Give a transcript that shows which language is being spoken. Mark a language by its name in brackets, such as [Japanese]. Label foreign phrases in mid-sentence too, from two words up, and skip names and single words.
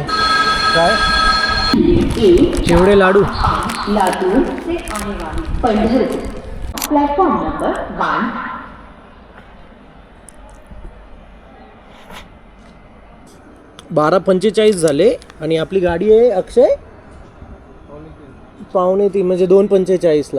[Marathi] काय एवढे लाडू. [Hindi] लातूर से आने वाली पंढरपूर प्लेटफॉर्म नंबर 1. [Marathi] 12:45 झाले आणि आपली गाडी आहे अक्षय 2:45 म्हणजे 2:45ला.